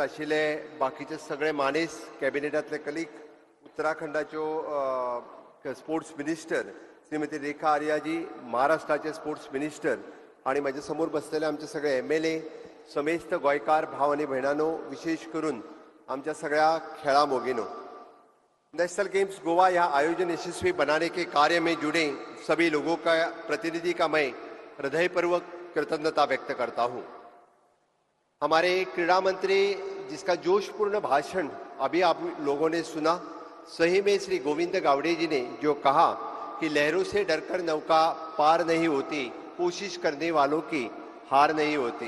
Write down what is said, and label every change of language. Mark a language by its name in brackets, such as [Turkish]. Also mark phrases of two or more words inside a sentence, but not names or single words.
[Konkani] आशिल्ले बाकीचे सगळे मानेस कॅबिनेटांतले कलीग, उत्तराखंडाच्यो [English] sports minister [Konkani] श्रीमती रेखा आर्याजी, महाराष्ट्राचे [English] sports minister [Konkani] आणि माझ्या समोर बसलेले आमचे सगळे MLA, समेस्त गोयकार भाव आणि बहिणांनो, विशेष करून आमच्या सगळ्या खेळा मोगिनो, [Hindi] नेशनल गेम्स गोवा यह आयोजन यशस्वी बनाने के कार्य में जुड़े सभी लोगों का प्रतिनिधि का मैं हृदयपूर्वक कृतज्ञता व्यक्त करता हूं। हमारे क्रीड़ा मंत्री जिसका जोशपूर्ण भाषण अभी आप लोगों ने सुना, सही में श्री गोविंद गावड़े जी ने जो कहा कि लहरों से डरकर नौका पार नहीं होती, कोशिश करने वालों की हार नहीं होती।